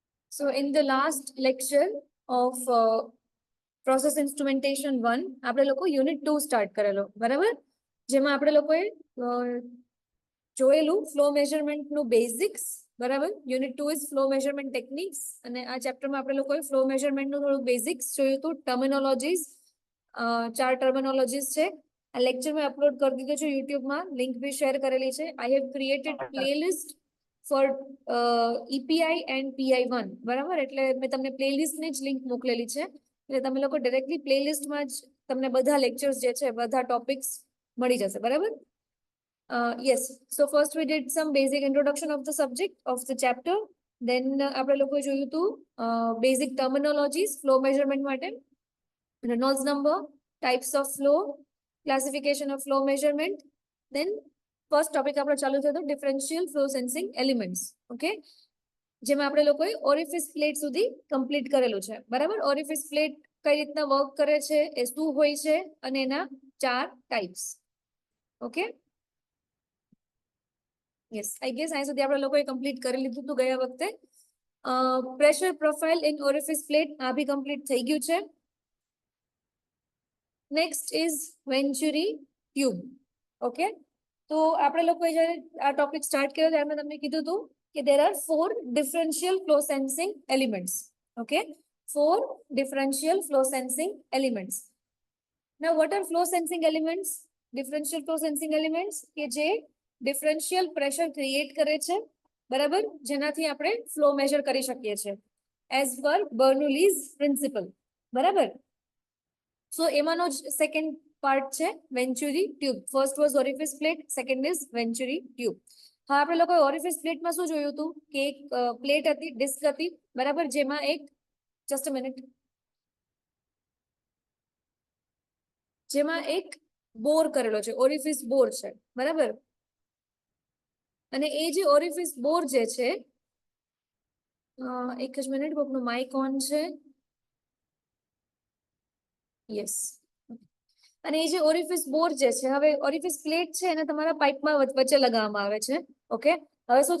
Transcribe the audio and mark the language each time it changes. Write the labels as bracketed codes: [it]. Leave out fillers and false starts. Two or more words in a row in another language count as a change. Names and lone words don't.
[en] So in the last lecture of process instrumentation 1 [gu] આપણે લોકો યુનિટ 2 સ્ટાર્ટ કરેલો બરાબર જેમાં આપણે લોકોએ જોયેલું ફ્લો મેઝરમેન્ટનું બેઝિક્સ બરાબર [en] unit 2 is flow measurement techniques [gu] અને આ ચેપ્ટરમાં આપણે લોકોએ ફ્લો મેઝરમેન્ટનું થોડું બેઝિક્સ જોયું હતું ટર્મિનોલોજીસ 4 ટર્મિનોલોજીસ છે આ લેક્ચર મેં અપલોડ કરી દીધો છે યુટ્યુબમાં લિંક બી શેર કરેલી છે [en] I have created playlist for EPI and PI1 [gu] બરાબર એટલે મેં તમને પ્લેલિસ્ટની જ લિંક મોકલેલી છે એટલે તમે લોકો ડાયરેક્ટલી પ્લેલિસ્ટમાં જ તમને બધા લેક્ચર્સ જે છે બધા ટોપિક્સ મળી જશે બરાબર [en] yes so first we did some basic introduction of the subject of the chapter then [gu] આપણે લોકોએ જોયું હતું [en] basic terminologies flow measurement [gu] માટે [en] Reynolds number types of flow classification of flow measurement then first topic [gu] આપણો ચાલુ થયો હતો [en] differential flow sensing elements okay [gu] જેમાં આપણે લોકોએ [en] orifice plate [gu] સુધી કમ્પ્લીટ કરેલું છે બરાબર [en] orifice plate [gu] કઈ રીતના વર્ક કરે છે એ શું હોય છે અને એના [en] 4 types okay yes I guess [gu] અહીં સુધી આપણે લોકોએ કમ્પ્લીટ કરી લીધું હતું ગયા વખતે [en] pressure profile in orifice plate [gu] આ બી કમ્પ્લીટ થઈ ગયું છે [en] next is venturi tube okay [gu] તો આપણે લોકોએ જ્યારે આ ટોપિક સ્ટાર્ટ કર્યો ત્યારે મેં તમને કીધું હતું કે [en] there are 4 differential flow sensing elements okay 4 differential flow sensing elements now what are flow sensing elements differential flow sensing elements [gu] કે જે [en] differential pressure create [gu] કરે છે બરાબર જેનાથી આપણે ફ્લો મેઝર કરી શકીએ છીએ [en] as per Bernoulli's principle [gu] બરાબર સો એમાંનો જ [en] second part [gu] છે [en] venturi tube first was orifice plate second is venturi tube [gu] હા આપણે લોકોએ ઓરિફિસ પ્લેટમાં શું જોયું હતું કે એક પ્લેટ હતી ડિસ્ક હતી બરાબર જેમાં એક [en] just a minute [gu] જેમાં એક બોર કરેલો છે [en] orifice bore [gu] છે બરાબર અને એ જે [en] orifice bore [gu] જે છે એક જ મિનિટ કોકનું [en] mic on [gu] છે યસ અને એ જે [en] orifice bore [gu] જે છે હવે [en] orifice plate [gu] છે એને તમારા પાઇપમાં વચ્ચે લગાવવામાં આવે છે ઓકે હવે શું